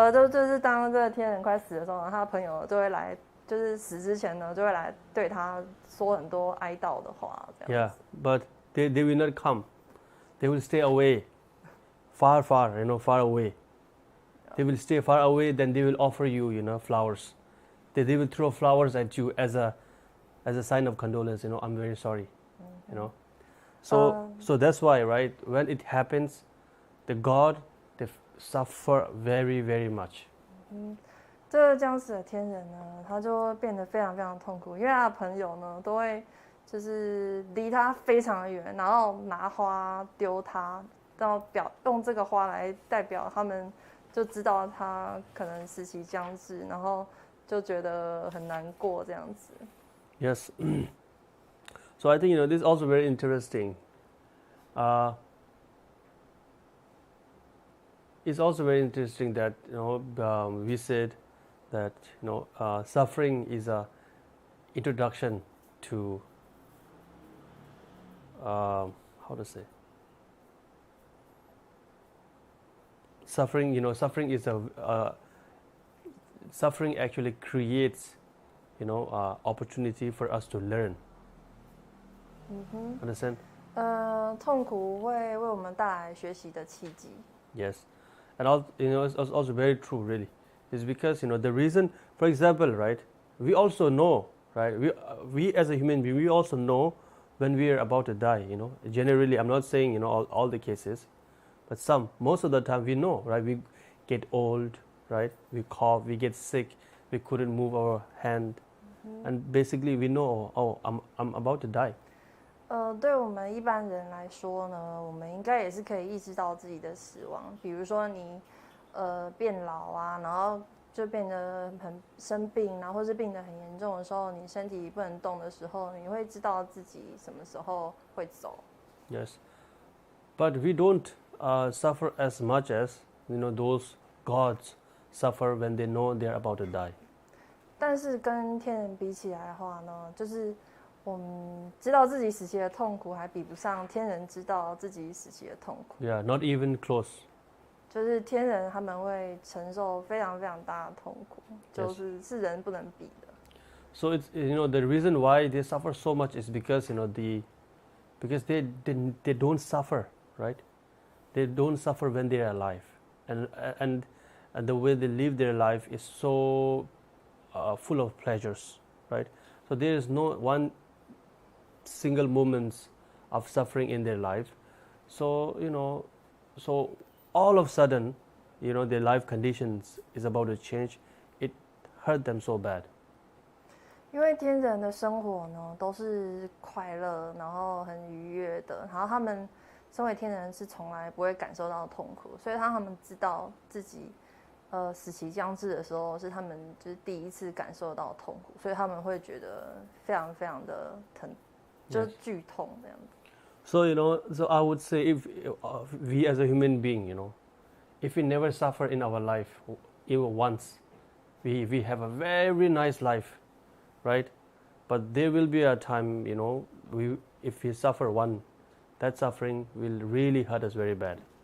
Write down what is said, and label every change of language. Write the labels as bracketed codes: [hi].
[zh] 就是当这个天人快死的时候呢，他的朋友就会来，就是死之前呢，就会来对他说很多哀悼的话，这样子。 [en] Yeah, but they will not come. They will stay away, far, far away. they will stay far away, then they will offer you, flowers. They will throw flowers at you as a sign of condolence, I'm very sorry, So that's why, right, when it happens, the God, they suffer very, very much. [zh] 这个将死的天人呢，他就会变得非常非常痛苦，因为他的朋友呢都会就是离他非常的远，然后拿花丢他，然后用这个花来代表他们就知道他可能死期将至，然后就觉得很难过这样子。 [en] Yes. So I think this is also very interesting. It's also very interesting that we said that suffering is a introduction to how to say suffering. Suffering is suffering actually creates opportunity for us to learn. Understand? [zh] 痛苦会为我们带来学习的契机。 [en] Yes, and it's also very true. Really, is because the reason. For example, right? We also know, right? We as a human being, we also know when we are about to die. Generally, I'm not saying all the cases, but most of the time we know, right? We get old, right? We cough, we get sick, we couldn't move our hand, and basically we know, I'm about to die. [zh] 对我们一般人来说呢，我们应该也是可以意识到自己的死亡。比如说你变老啊，然后就变得很生病，然后或是病得很严重的时候，你身体不能动的时候，你会知道自己什么时候会走。 [en] Yes, but we don't suffer as much as those gods suffer when they know they are about to die. [zh] 但是跟天人比起来的话呢，就是我们知道自己死期的痛苦，还比不上天人知道自己死期的痛苦。 [en] Yeah, not even close. [zh] 就是天人他们会承受非常非常大的痛苦，就是人不能比的。 [en] So it's the reason why they suffer so much is because because they don't suffer, right? They don't suffer when they are alive, and the way they live their life is so full of pleasures, right? So there is no one single moments of suffering in their life. So so all of a sudden, their life conditions is about to change. It hurt them so bad. [zh] 因为天人的生活呢都是快乐，然后很愉悦的，然后他们身为天人是从来不会感受到痛苦，所以他们知道自己死期将至的时候是他们就是第一次感受到痛苦，所以他们会觉得非常非常的疼，就是剧痛这样子。 [en] So so I would say if we as a human being, if we never suffer in our life, even once, we have a very nice life, right? But there will be a time, if we suffer one, that suffering will really hurt us very bad.